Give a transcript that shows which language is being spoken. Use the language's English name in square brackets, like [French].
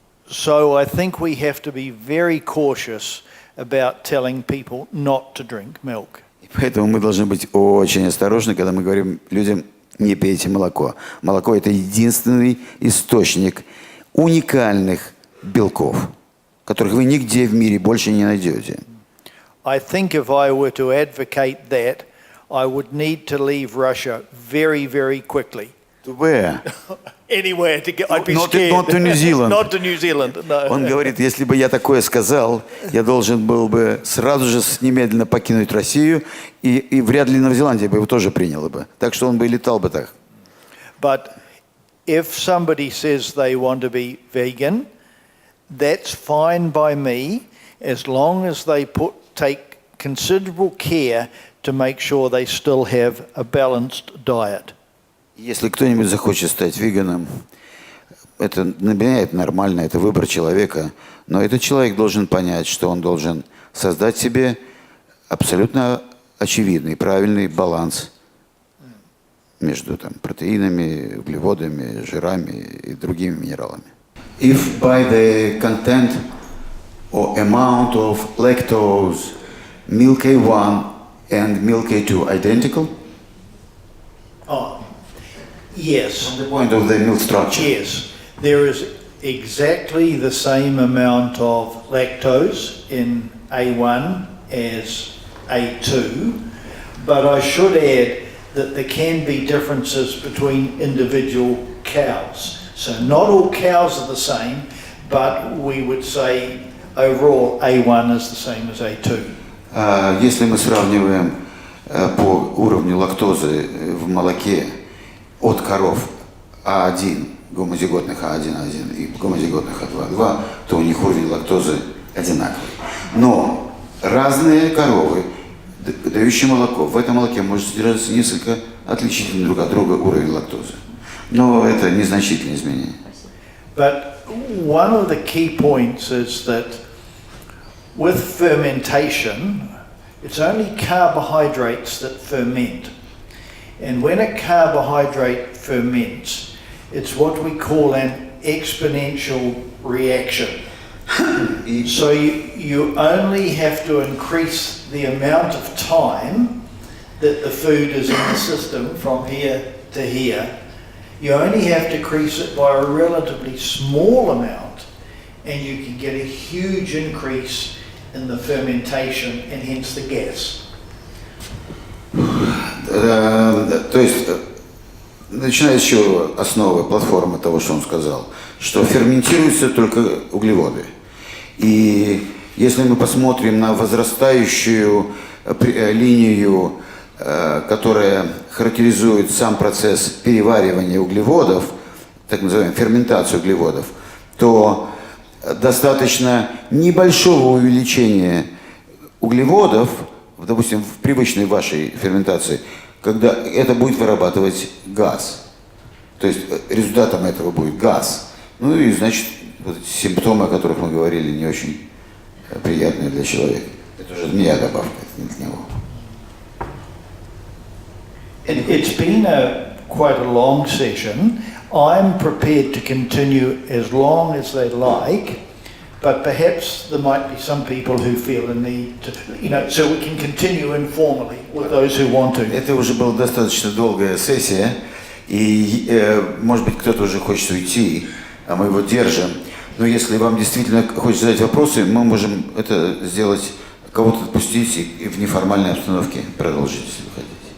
[English] So I think we have to be very cautious about telling people not to drink milk. [Russian] И поэтому мы должны быть очень осторожны, когда мы говорим людям: не пейте молоко. Молоко – это единственный источник уникальных белков, которых вы нигде в мире больше не найдете. [English] I think if I were to advocate that, I would need to leave Russia very, very quickly. To where? Anywhere to get, I'd be Not scared. to New Zealand. Not to New Zealand, no. [Russian] Он говорит: если бы я такое сказал, я должен был бы сразу же немедленно покинуть Россию, и вряд ли Новая Зеландия бы его тоже приняла бы. Так что он бы и летал бы так. [English] But if somebody says they want to be vegan, that's fine by me, as long as they take considerable care to make sure they still have a balanced diet. [Russian] Если кто-нибудь захочет стать веганом, это для меня это нормально, это выбор человека. Но этот человек должен понять, что он должен создать себе абсолютно очевидный, правильный баланс между протеинами, углеводами, жирами и другими минералами. [English] If by the content or amount of lactose milk A1 and milk A2 identical? Oh, yes. From the point of the milk structure? Yes. There is exactly the same amount of lactose in A1 as A2, but I should add that there can be differences between individual cows. So not all cows are the same, but we would say overall A1 is the same as A2. [Russian] Если мы сравниваем по уровню лактозы в молоке от коров А1, гомозиготных А1 и гомозиготных А2, то у них уровень лактозы одинаковый. Но разные коровы, дающие молоко, в этом молоке может содержаться несколько отличительных друг от друга уровень лактозы. Но это незначительные изменения. [English] But one of the key points is that with fermentation, it's only carbohydrates that ferment. And when a carbohydrate ferments, it's what we call an exponential reaction. So you only have to increase the amount of time that the food is in the system from here to here. You only have to increase it by a relatively small amount, and you can get a huge increase in the fermentation and hence the gas. [Russian] То есть, начиная с чего основы, платформы того, что он сказал, что ферментируются только углеводы. И если мы посмотрим на возрастающую линию, которая характеризует сам процесс переваривания углеводов, так называемую ферментацию углеводов, то достаточно небольшого увеличения углеводов, допустим, в привычной вашей ферментации, когда это будет вырабатывать газ. То есть результатом этого будет газ. Ну и, значит, вот эти симптомы, о которых мы говорили, не очень приятные для человека. Это уже не я добавка, это не для него. [English] It's been quite a long session. I'm prepared to continue as long as they like, but perhaps there might be some people who feel a need to, so we can continue informally with those who want to. [Russian] Это уже была достаточно долгая сессия, и, может быть, кто-то уже хочет уйти, а мы его держим. Но если вам действительно хочется задать вопросы, мы можем это сделать, кого-то отпустить и в неформальной обстановке продолжить, если вы хотите.